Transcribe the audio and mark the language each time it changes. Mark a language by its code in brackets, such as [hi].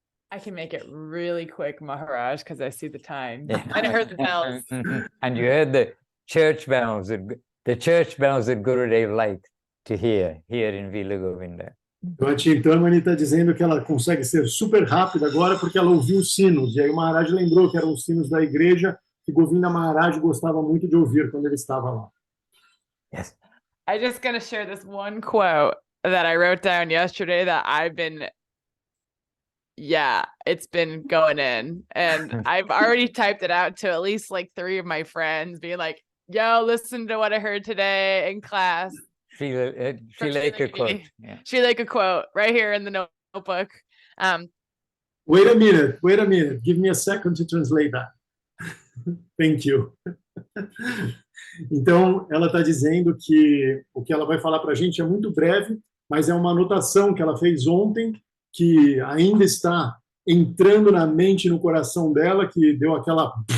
[en] I can make it really quick, Maharaj, because I see the time. Yeah. And I heard the bells. And you heard church bells that the church bells that Gurudev liked to hear here in Vila Govinda. [pt] Então a Chintamani está dizendo que ela consegue ser super rápida agora porque ela ouviu os sinos. E aí o Maharaj lembrou que eram os sinos da igreja que Govinda Maharaj gostava muito de ouvir quando ele estava lá. [en] Yes. I'm just going to share this one quote that I wrote down yesterday that I've been, it's been going in. And I've already typed it out to at least like 3 of my friends, being like, yo, listen to what I heard today in class. Srileka quote. Yeah. Srileka quote right here in the notebook. Wait a minute. Give me a second to translate that. Thank you. [pt] Então, ela está dizendo que o que ela vai falar para a gente é muito breve, mas é uma anotação que ela fez ontem, que ainda está entrando na mente e no coração dela, que deu aquela...